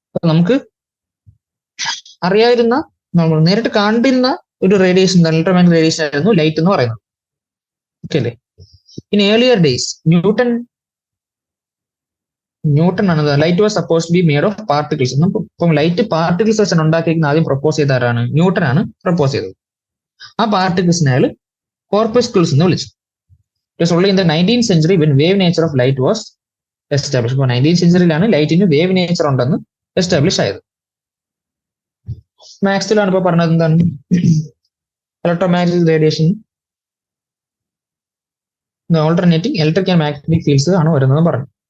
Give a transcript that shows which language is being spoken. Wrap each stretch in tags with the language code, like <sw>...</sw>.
<ml>നമുക്ക് അറിയാവുന്ന നമ്മൾ നേരിട്ട് കണ്ടിരുന്ന ഒരു റേഡിയേഷൻ ഇലക്ട്രോ മാഗ്നറ്റിക് റേഡിയേഷൻ ആയിരുന്നു ലൈറ്റ് എന്ന് പറയുന്നത്. ഓക്കെ അല്ലേ?</ml> <en>In earlier days Newton ആണ് light was suppose to be made of particles.</en> <ml>ഇപ്പം ലൈറ്റ് പാർട്ടിക്കിൾസ് വെച്ചാണ് ഉണ്ടാക്കിയിരിക്കുന്നത്. ആദ്യം പ്രപ്പോസ് ചെയ്ത ആരാണ്, ന്യൂട്ടൺ ആണ് പ്രപ്പോസ് ചെയ്തത്. ആ പാർട്ടിക്കിൾസിനെ അയാൾ കോർപ്പസ്ക്യൂൾസ് എന്ന് വിളിച്ചു.</ml> <en>It was only in the 19th century when wave nature of light was established.</en> <ml>ഇപ്പോൾ 19th centuryയിലാണ് ലൈറ്റിന് വേവ് നേച്ചർ ഉണ്ടെന്ന് എസ്റ്റാബ്ലിഷ് ആയത്. മാക്സ്വെൽ ആണ് ഇപ്പൊ പറഞ്ഞത് എന്താണ്, electromagnetic radiation alternating electric and magnetic fields ആണ് വരുന്നത് പറഞ്ഞു.</ml>